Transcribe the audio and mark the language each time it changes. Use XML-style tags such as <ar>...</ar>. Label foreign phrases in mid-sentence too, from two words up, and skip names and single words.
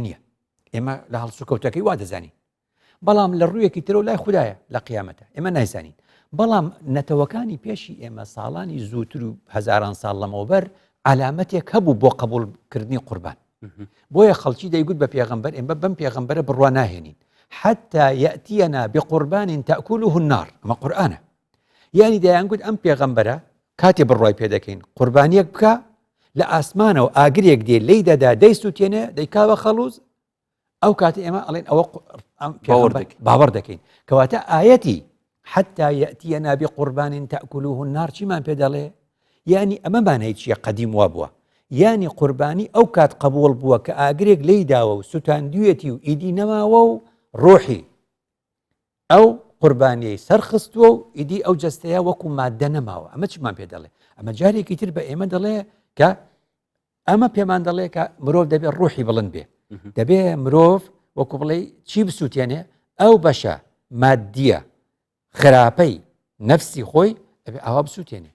<ckb>نییە ئێمە لە هەڵسوکەوتەکەی وا دەزانین بەڵام لە ڕوویەکی ترە و لای خوددایە لە قیامەتە ئێمە نایزانین بەڵام نەتەوەکانی پێشی ئێمە ساڵانی زووتر و هەزاران ساڵ لەمەوبەر علامەتێک هەبوو بۆ قبولکردنی قوربان بۆیە خەڵکی دەیگوت بە پێغەمبەر ئێمە بەم پێغەمبەرە بڕوا ناهێنین</ckb> <ar>حتى يأتينا بقربان تأكله النار</ar> <ckb>ئەمە قورئانە یعنی دەیانگوت ئەم پێغەمبەرە کاتێ بڕوای پێ دەکەین قوربانیەک بکە لە ئاسمانەوە ئاگرێک دێ لی دەدا دەیسووتێنێ دەیکاوە خەڵوز ئەو کاتێ ئێمە ئەڵێن ئەوە باوەڕ دەکەین کەواتە ئاەتی</ckb> <ar>حتى يأتينا بقربان تأكله النار</ar> <ckb>چیمان پێ دەڵێ یعنی ئەمەمان چیە قەدیم وا بووە یعنی قوربانی ئەو کات قبول بووە کە ئاگرێک لی داوە و سوتاندوێتی و ئیدی نەماوە و ڕۆحی ئەو قوربانیەی سەرخستووە و ئیدی ئەو جەستەیە وەکو مادە نەماوە ئەمە چمان پێ دەڵێ ئەمە جارێکی تر بە ئێمە دەڵێ کە ئەمە پێمان دەڵێ کە مرۆڤ دەبێت ڕوحی بڵند بێ دەبێ مرۆڤ وەکو بڵێ چی بسووتێنێ ئەو بەشە مادیە خراپەی نەفسی خۆی ئەبێ ئاوا بسووتێنێ</ckb>